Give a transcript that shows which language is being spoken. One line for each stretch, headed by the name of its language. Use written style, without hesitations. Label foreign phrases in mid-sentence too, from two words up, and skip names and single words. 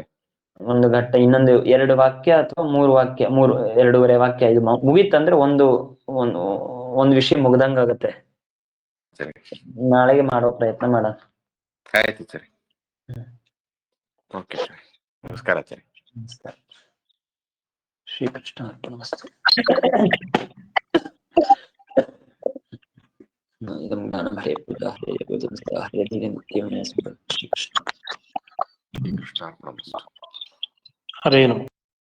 Kannada: ಒಂದು ಘಟ್ಟ ಇನ್ನೊಂದು 2 ವಾಕ್ಯ ಅಥವಾ 3 ವಾಕ್ಯ, 2.5 ವಾಕ್ಯ ಇದು ಮುಗೀತಂದ್ರೆ ಒಂದು ವಿಷಯ ಮುಗ್ದಂಗ ಆಗತ್ತೆ. ಸರಿ, ನಾಳೆಗೆ ಮಾಡೋ ಪ್ರಯತ್ನ ಮಾಡ. ಆಯ್ತು ಸರಿ. ಓಕೆ ಸರಿ, ನಮಸ್ಕಾರ ಸರಿ. ನಮಸ್ಕಾರ. ಶ್ರೀಕೃಷ್ಣ ಅರ್ಪಣಮಸ್ತು.
Sanskrit: ಇದಂ ಜ್ಞಾನಂ ಹರೇ ಪೂಜಾ ಹರೇ ಜಗದ್ಗುರು ಹರೇ ಶ್ರೀಕೃಷ್ಣ ಶ್ರೀಕೃಷ್ಣ ಅರ್ಪಣಮಸ್ತು. ಹರೇ ನಮಃ.